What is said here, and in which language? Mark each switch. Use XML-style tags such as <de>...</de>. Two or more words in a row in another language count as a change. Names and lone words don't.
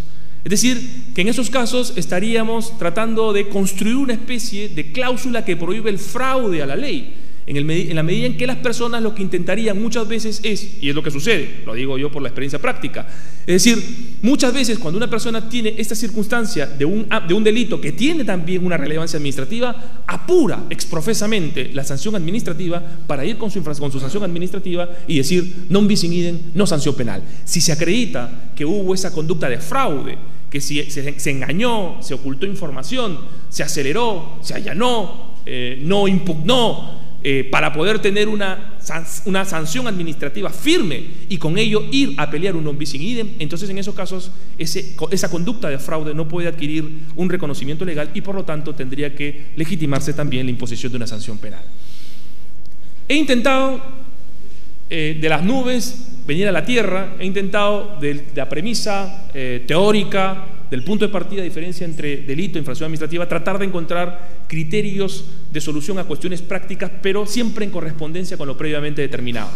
<es>Es decir, que en esos casos estaríamos tratando de construir una especie de cláusula que prohíbe el fraude a la ley, en la medida en que las personas lo que intentarían muchas veces es, y es lo que sucede, lo digo yo por la experiencia práctica, es decir, muchas veces cuando una persona tiene esta circunstancia de un delito que tiene también una relevancia administrativa, apura exprofesamente la sanción administrativa para ir con su sanción administrativa y decir</es> <la>non bis in idem,</la> <es>no sanción penal. Si se acredita que hubo esa conducta de fraude, que si se engañó, se ocultó información, se aceleró, se allanó, no impugnó, para poder tener una sanción administrativa firme y con ello ir a pelear un</es> <la>non bis in idem,</la> <es>entonces en esos casos esa conducta de fraude no puede adquirir un reconocimiento legal y por lo tanto tendría que legitimarse también la imposición de una sanción penal. He intentado de las nubes venir a la tierra, he intentado de la premisa teórica, del punto de partida, diferencia entre delito e infracción administrativa, tratar de encontrar criterios de solución a cuestiones prácticas, pero siempre en correspondencia con lo previamente determinado.</es>